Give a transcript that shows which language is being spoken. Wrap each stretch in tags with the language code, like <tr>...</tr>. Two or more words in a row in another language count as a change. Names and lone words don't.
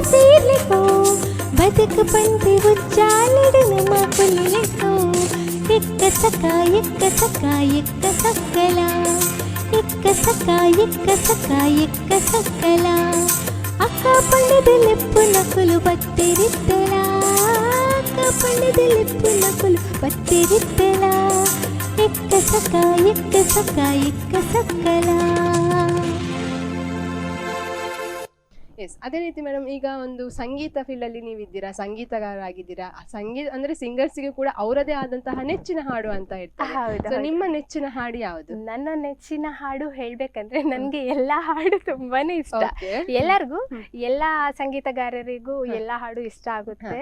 <tcy>ಸೇರ್ಲಿಕೋ ಬದುಕು ಬಂದೆ ಉಜ್ಜಾಲಡು ನಮ್ಮ ಕುಲಿಲಿಕೋ ಎಕ್ಕ ಸಕ ಎಕ್ಕ ಸಕ ಎಕ್ಕ ಸಕ್ಕಲ ಎಕ್ಕ ಸಕ ಎಕ್ಕ ಸಕ ಎಕ್ಕ ಸಕ್ಕಲ ಅಕ್ಕ ಪಂಡದ ಲೆಪ್ಪು ನಕುಲು ಬತ್ತಿರಿತ್ತಲ ಅಕ್ಕ ಪಂಡದ ಲೆಪ್ಪು ನಕುಲು ಬತ್ತಿರಿತ್ತಲ ಎಕ್ಕ ಸಕ ಎಕ್ಕ ಸಕ ಎಕ್ಕ ಸಕ್ಕಲ.</tcy> <en>ಎಸ್,</en> <kn>ಅದೇ ರೀತಿ ಮೇಡಮ್ ಈಗ ಒಂದು ಸಂಗೀತ ಫೀಲ್ಡ್ ಅಲ್ಲಿ ನೀವಿದ್ದೀರಾ, ಸಂಗೀತಗಾರರಾಗಿದ್ದೀರಾ. ಸಂಗೀತ ಅಂದ್ರೆ ಸಿಂಗರ್ಸ್ಗೆ ಕೂಡ ಅವರದೇ ಆದಂತಹ ನೆಚ್ಚಿನ ಹಾಡು ಅಂತ ಇರ್ತಾರೆ. ಹೌದು, So, ನಿಮ್ಮ ನೆಚ್ಚಿನ ಹಾಡು ಯಾವುದು? ನನ್ನ ನೆಚ್ಚಿನ ಹಾಡು ಹೇಳ್ಬೇಕಂದ್ರೆ ನನ್ಗೆ ಎಲ್ಲಾ ಹಾಡು ತುಂಬಾನೇ ಇಷ್ಟ.</kn> <en>Okay.</en> <kn>ಎಲ್ಲರಿಗೂ, ಎಲ್ಲಾ ಸಂಗೀತಗಾರರಿಗೂ ಎಲ್ಲಾ ಹಾಡು ಇಷ್ಟ ಆಗುತ್ತೆ.</kn>